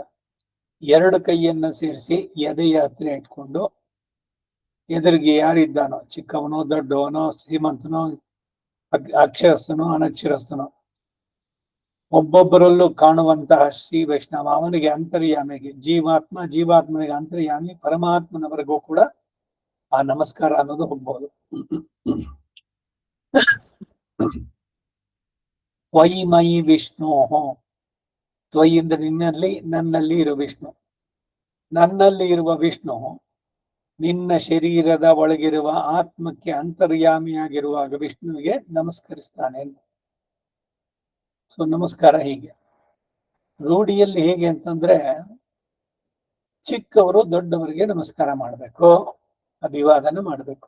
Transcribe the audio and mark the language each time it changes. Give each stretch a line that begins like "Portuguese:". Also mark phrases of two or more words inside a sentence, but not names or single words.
Kannada: ಎರಡು ಕೈಯನ್ನ ಸೇರಿಸಿ ಎದೆಯ ಹತ್ರ ಇಟ್ಕೊಂಡು ಎದುರಿಗೆ ಯಾರಿದ್ದಾನೋ, ಚಿಕ್ಕವನೋ ದೊಡ್ಡವನೋ ಶ್ರೀಮಂತನೋ ಅಕ್ಷರಸ್ಥನೋ ಅನಕ್ಷರಸ್ಥನೋ, ಒಬ್ಬೊಬ್ಬರಲ್ಲೂ ಕಾಣುವಂತಹ ಶ್ರೀ ವೈಷ್ಣವ ಅವನಿಗೆ ಅಂತರ್ಯಾಮಿಗೆ, ಜೀವಾತ್ಮನಿಗೆ ಅಂತರ್ಯಾಮಿ ಪರಮಾತ್ಮನವರೆಗೂ ಕೂಡ ಆ ನಮಸ್ಕಾರ ಅನ್ನೋದು ಹೋಗ್ಬಹುದು.
Sanskrit: ತ್ವಯಿ ಮಯಿ ವಿಷ್ಣು,
Kannada: ತ್ವಯಿ ಅಂದ್ರೆ ನಿನ್ನಲ್ಲಿ, ನನ್ನಲ್ಲಿ ಇರುವ ವಿಷ್ಣು, ನನ್ನಲ್ಲಿ ಇರುವ ವಿಷ್ಣು ನಿನ್ನ ಶರೀರದ ಒಳಗಿರುವ ಆತ್ಮಕ್ಕೆ ಅಂತರ್ಯಾಮಿಯಾಗಿರುವಾಗ ವಿಷ್ಣುವಿಗೆ ನಮಸ್ಕರಿಸ್ತಾನೆ. ಸೊ ನಮಸ್ಕಾರ ಹೀಗೆ ರೂಢಿಯಲ್ಲಿ ಹೇಗೆ ಅಂತಂದ್ರೆ, ಚಿಕ್ಕವರು ದೊಡ್ಡವರಿಗೆ ನಮಸ್ಕಾರ ಮಾಡಬೇಕು, ಅಭಿವಾದನ ಮಾಡಬೇಕು.